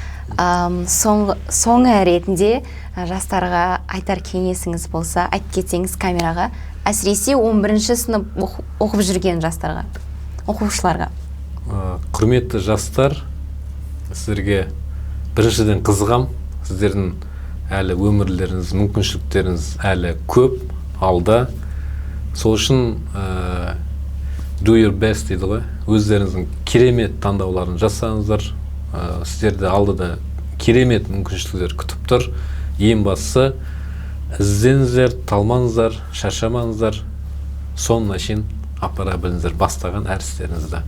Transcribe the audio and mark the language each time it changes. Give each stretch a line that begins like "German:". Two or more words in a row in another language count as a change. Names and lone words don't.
Kazakh: Соңы ретінде жастарға айтар кеңесіңіз болса, айтып кетсеңіз камераға, әсіресе 11-ші сынып оқып жүрген жастарға, оқушыларға. Құрметті жастар, сіздерге біріншіден қызығам. Сіздердің әлі өмірлеріңіз, мүмкіншіліктеріңіз әлі көп алда. Сол үшін
English: do your best
Kazakh: дейді ғой. Өздеріңіздің керемет таңдауларын жасаңыздар. Сіздерді алдыда керемет мүмкіншіліктер күтіп тұр. Ең бастысы ізденіңіздер, талмаңыздар, шаршамаңыздар. Соңына шейін апара біліңіздер бастаған әр істеріңізді.